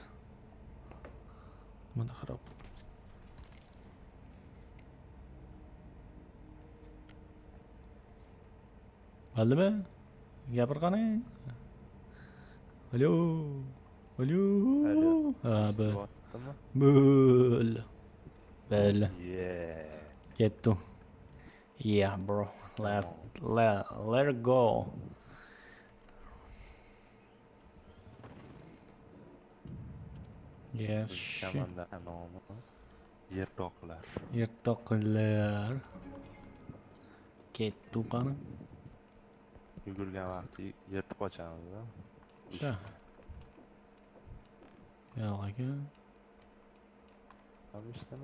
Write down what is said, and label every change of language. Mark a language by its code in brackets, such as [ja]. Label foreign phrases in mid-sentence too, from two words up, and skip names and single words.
[uz] Mana qarab. Bo'ldimi? Gapir qani? Alo. Alo. Ha, Bo'ldimi? Bo'l. [en] Yeah. [uz] Ketdi. [en] Yeah, bro. Let go. Yes. [uz] Komanda nomi Yertoqlar. Yertoqlar. Ketdi qani? Yugurgan vaqti yirtib qochamiz. Sha. Yo'q aka. Amishdimi?